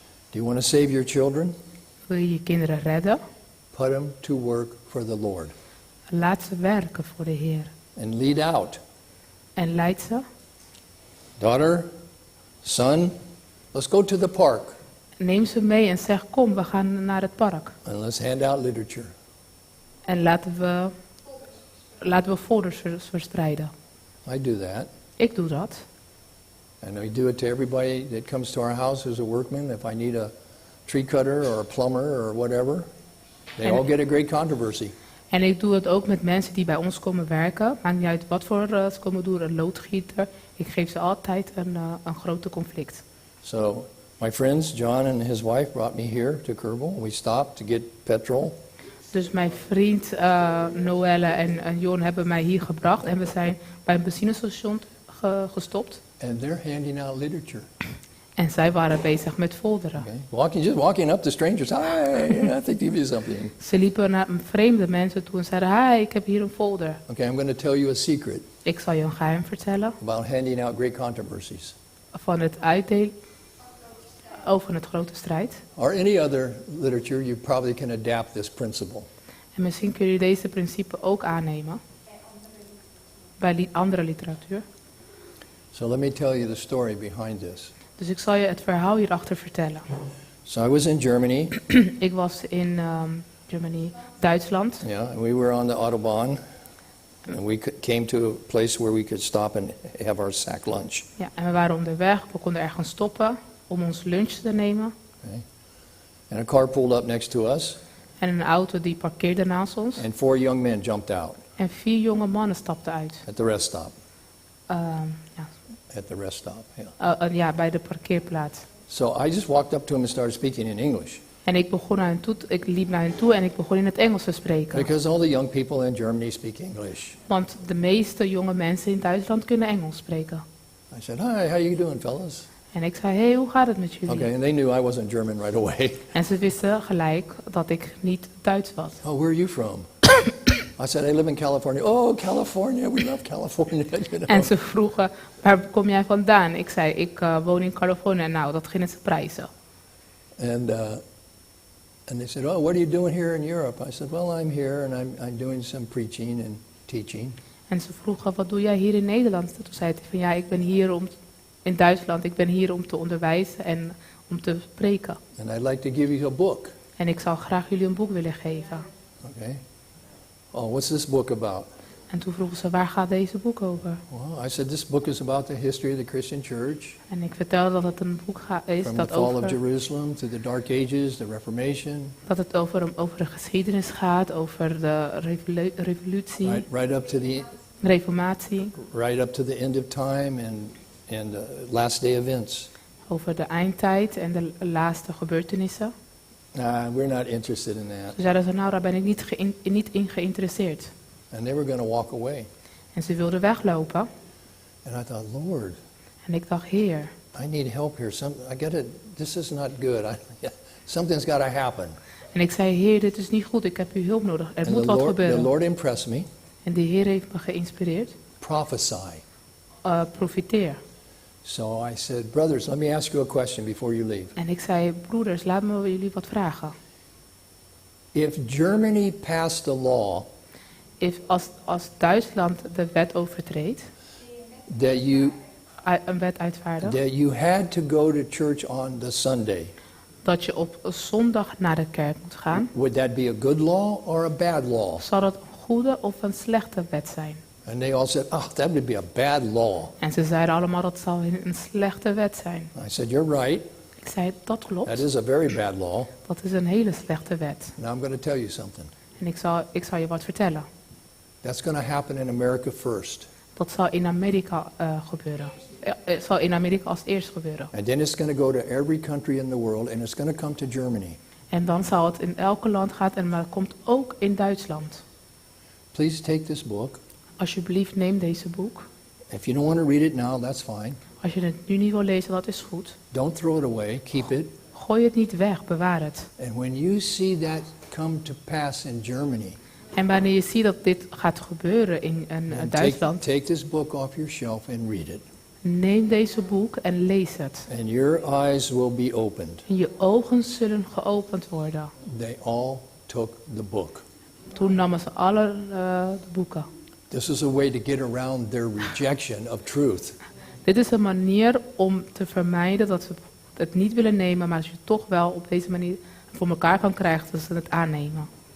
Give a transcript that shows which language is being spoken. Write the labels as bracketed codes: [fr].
[en] Do you want to save your children? [nl] Wil je je kinderen redden? [en] Put them to work for the Lord. [nl] Laat ze werken voor de Heer. [en] And lead out. [nl] En leid ze. [en] Daughter, son, let's go to the park [nl] Neem ze mee en zeg, kom, we gaan naar het park. [en] and let's hand out literature. [nl] En laten we folders verspreiden. [en] I do that. [nl] Ik doe dat. [en] And we do it to everybody that comes to our house who's a workman. If I need a tree cutter or a plumber or whatever, they all get a great controversy. [nl] En ik doe het ook met mensen die bij ons komen werken. Maakt niet uit wat voor ze komen doen, een loodgieter. Ik geef ze altijd een grote conflict. [en] So my friends, John and his wife brought me here to Kerbal. We stopped to get petrol. [nl] Dus mijn vriend Noelle en Jon hebben mij hier gebracht. En we zijn bij een benzinestation gestopt. [en] And they're handing out literature. [nl] En zij waren bezig met folderen. [en] Okay. Just walking up to strangers. Hi, I think give you something. [nl] Ze liepen naar vreemde mensen toe en zeiden, hi, ik heb hier een folder. [en] Okay, I'm going to tell you a secret [nl] Ik zal je een geheim vertellen [en] about handing out great controversies. [nl] van het uitdelen over het grote strijd. [en] Or any other literature, you probably can adapt this principle. [nl] En misschien kun je deze principe ook aannemen bij andere literatuur. [en] So let me tell you the story behind this. [nl] Dus ik zal je het verhaal hierachter vertellen. [en] So I was in Germany. [nl] Ik was in Germany, Duitsland. [en] Yeah, and we were on the Autobahn. And we came to a place where we could stop and have our sack lunch. [nl] Ja, en we waren onderweg. We konden ergens stoppen om ons lunch te nemen. [en] Okay. And a car pulled up next to us. [nl] En een auto die parkeerde naast ons. [en] And 4 young men jumped out [nl] En 4 jonge mannen stapten uit. [en] at the rest stop. [nl] Ja. [en] At the rest stop, yeah. [nl] Ja, bij de parkeerplaats. [en] So I just walked up to him and started speaking in English. [nl] En ik liep naar hen toe en ik begon in het Engels te spreken. [en] Because all the young people in Germany speak English. [nl] Want de meeste jonge mensen in Duitsland kunnen Engels spreken. [en] I said, hi, how you doing, fellas? [nl] En ik zei, hey, hoe gaat het met jullie? [en] Okay, and they knew I wasn't German right away. [nl] En ze wisten gelijk dat ik niet Duits was. [en] Oh, where are you from? I said, I live in California. Oh, California, we love California. You know. [nl] En ze vroegen, waar kom jij vandaan? Ik zei, ik woon in Californië. Nou, dat gingen ze prijzen. [en] And they said, oh, what are you doing here in Europe? I said, well, I'm here and I'm doing some preaching and teaching. [nl] En ze vroegen, wat doe jij hier in Nederland? Toen zei hij van, ja, ik ben hier in Duitsland, ik ben hier om te onderwijzen en om te spreken. [en] And I'd like to give you a book. [nl] En ik zou graag jullie een boek willen geven. [en] Okay. Oh, what's this book about? [nl] En toen vroegen ze, waar gaat deze boek over? [en] Well, I said, this book is about the history of the Christian church. [nl] En ik vertelde dat het een boek is [en] From the [nl] dat [en] fall of [nl] over... [en] Jerusalem to the Dark Ages, the Reformation. [nl] Dat het over de geschiedenis gaat, over de revolutie, [en] Right up to the [nl] reformatie, [en] right up to the end of time and last day events. [nl] over de eindtijd en de laatste gebeurtenissen. [en] We're not interested in that. [nl] Toen zeiden ze, nou, daar ben ik niet in geïnteresseerd. [en] And they were going to walk away. [nl] En ze wilden weglopen. [en] And I thought, Lord, [nl] En ik dacht, Heer, [en] I need help here. I get it. This is not good. Something's got to happen. [nl] En ik zei, Heer, dit is niet goed, ik heb uw hulp nodig. Er [en] And [nl] moet wat gebeuren. [en] the Lord impressed me. [nl] En de Heer heeft me geïnspireerd. [en] Prophesy. [nl] Profiteer. [en] So I said, brothers, let me ask you a question before you leave. [nl] En ik zei, broeders, laat me jullie wat vragen. [en] If Germany passed a law [nl] Als Duitsland de wet overtreedt, een wet uitvaardigt, [en] that you had to go to church on the Sunday, [nl] dat je op zondag naar de kerk moet gaan, [en] would that be a good law or a bad law? [nl] zal dat een goede of een slechte wet zijn. [en] And they all said, oh, that would be a bad law. [nl] En ze zeiden allemaal dat zal een slechte wet zijn. [en] I said, you're right. [nl] Ik zei, dat [en] That [nl] klopt. [en] is a very bad law. [nl] Dat is een hele slechte wet. [en] Now I'm going to tell you something. [nl] En ik zal je wat vertellen. [en] That's going to happen in America first. [nl] Dat zal in Amerika gebeuren. Het zal in Amerika als eerst gebeuren. [en] And then it's going to go to every country in the world, and it's going to come to Germany. [nl] En dan zal het in elke land gaan en maar het komt ook in Duitsland. [en] Please take this book. [nl] Alsjeblieft, neem deze boek. [en] If you don't want to read it now, that's fine. [nl] Als je het nu niet wil lezen, dat is goed. [en] Don't throw it away. Keep it. [nl] Gooi het niet weg, bewaar het. [en] And when you see that come to pass in Germany, [nl] En wanneer je ziet dat dit gaat gebeuren in [en] then [nl] Duitsland, [en] take this book off your shelf and read it. [nl] neem deze boek en lees het. [en] And your eyes will be opened. [nl] En je ogen zullen geopend worden. [en] They all took the book. [nl] Toen namen ze alle de boeken. [en] This is a way to get around their rejection of truth. [nl] Dit is een manier om te vermijden dat ze het niet willen nemen, maar als je toch wel op deze manier voor elkaar kan krijgen dat ze het aannemen.